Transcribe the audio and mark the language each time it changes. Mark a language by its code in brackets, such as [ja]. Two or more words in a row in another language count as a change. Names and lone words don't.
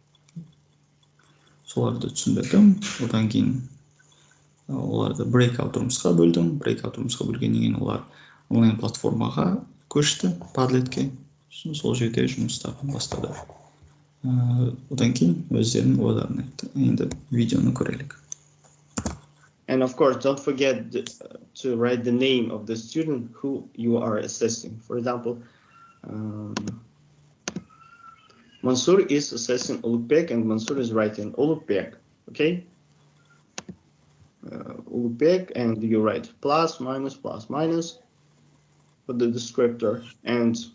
[kk] Соларды түсіндірдім. Одан кейін оларды breakout жұмысқа бөлдім. Breakout жұмысқа бөлгеннен кейін олар онлайн платформаға көшті, Padletке. Сол жерде жұмыстарын бастады. Одан кейін өздерінің ойларын айтты. Енді видеоны көрелік. [en] And of course, don't forget to write the name of the student who you are assessing. For example, Mansur is assessing Ulukbek and Mansur is writing Ulukbek, okay? Ulukbek, and you write plus, minus for the descriptor, and